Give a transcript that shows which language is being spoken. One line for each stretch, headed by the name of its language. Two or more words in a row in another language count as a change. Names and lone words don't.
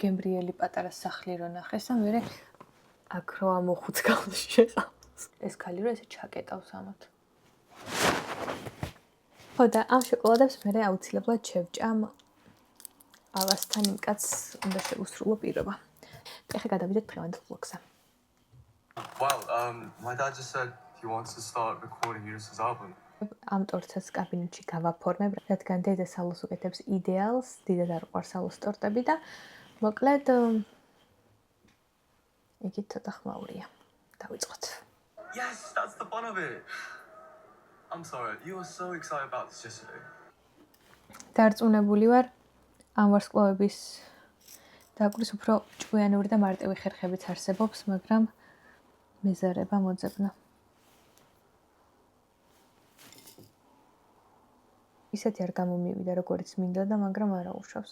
Georgian: გემრიელი პატარა სახლი რო ნახეს და მე აქ რო ამოხუცგავს შეყავს. ეს ქალი რო ესე ჩაკეტავს ამათ. ხო და ამ შოკოლადებს მე აუცილებლად შევჭამ ალასთან იმ კაცს უნდა შეუსრულო პირობა. ეხლა გადავიდეთ დღევანდელ ვლოგზე.
English: Wow, my dad just said he wants to start recording Iris's album.
Georgian: ამ ტორტსაც კაბინეტში გავაფორმებ, რადგან დედა სალოს უკეთებს იდეალს, დიდად არ უყვარს სალოს ტორტები და მოკლედ იგი ცოტა ხმაურია. დავიწყოთ.
English: Yes, that's the fun of it. I'm sorry, you were so excited about this yesterday.
Georgian: დარწმუნებული ვარ ამ ვარსკვლავების დაკვრის უფრო ჭკვიანური და მარტივი ხერხებიც არსებობს, მაგრამ მეზარება მოძებნა. ისეთი არ გამომივიდა, როგორც მინდა და მაგრამ არა უშავს.